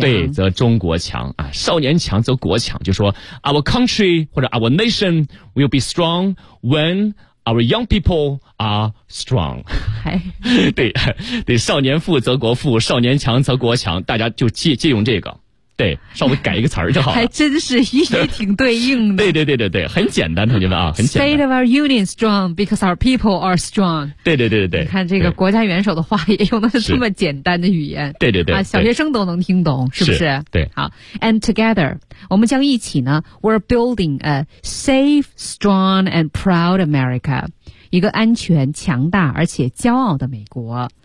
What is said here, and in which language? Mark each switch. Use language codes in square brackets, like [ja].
[zh] 对，则中国强啊，“少年强则国强”，就说 [en] “our country [zh] 或者 [en] our nation will be strong when our young people are strong”。哎， [zh] 对对，“少年富则国富，少年强则国强”，大家就借用这个，对，稍微改一个词儿就好了。还真是也挺对应的。对对对对对，很简单，同学们啊，很简单。 [en] State of our union strong because our people are strong。 [zh] 对对对对对，你看这个国家元首的话也用的是这么简单的语言。对对对，啊，小学生都能听懂，是不是？对。好 ， [en] and together， [zh] 我们将一起呢 ， [en] we're building a safe, strong, and proud America， [zh] 一个安全、强大而且骄傲的美国。